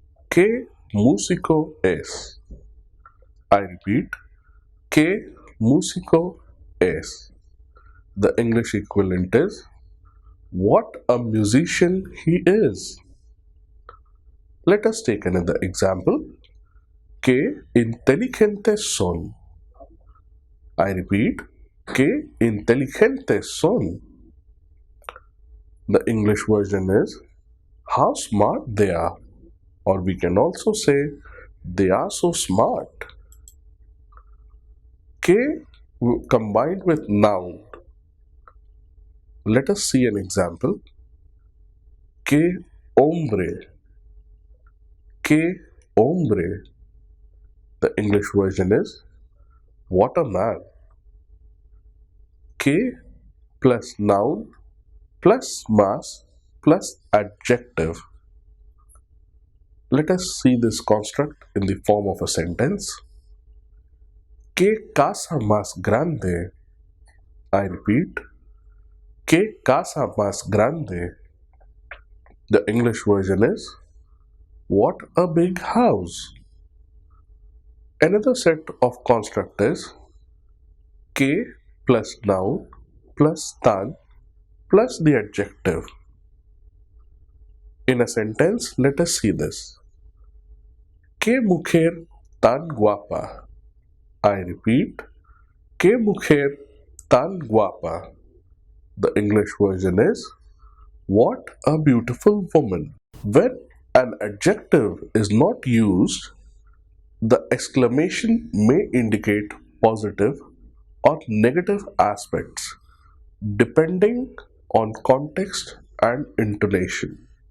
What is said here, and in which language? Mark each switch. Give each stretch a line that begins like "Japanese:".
Spanish: ¿Qué músico es?
English: I repeat,
Spanish: ¿qué músico es?
English: The English equivalent is what a musician he is. Let us take another example.
Spanish: ¿Qué inteligentes son?
English: I repeat,
Spanish: ¿qué inteligentes son?
English: The English version is how smart they are, or we can also say they are so smart. ¿Qué combined with noun? Let us see an example.
Spanish: ¿Qué hombre? ¿Qué hombre?
English: The English version is what a man. ¿Qué plus noun plus más plus adjective. Let us see this construct in the form of a sentence.
Spanish: ¿Qué casa más grande?
English: I repeat,
Spanish: ¿qué casa más grande?
English: The English version is what a big house. Another set of construct is ¿qué plus noun plus tan plus the adjective. In a sentence, let us see this.
Spanish: ¿Qué mujer tan guapa?
English: I repeat,
Spanish: ¿qué mujer tan guapa?
English: The English version is what a beautiful woman. When an adjective is not used, the exclamation may indicate positive or negative aspects depending on context and intonation.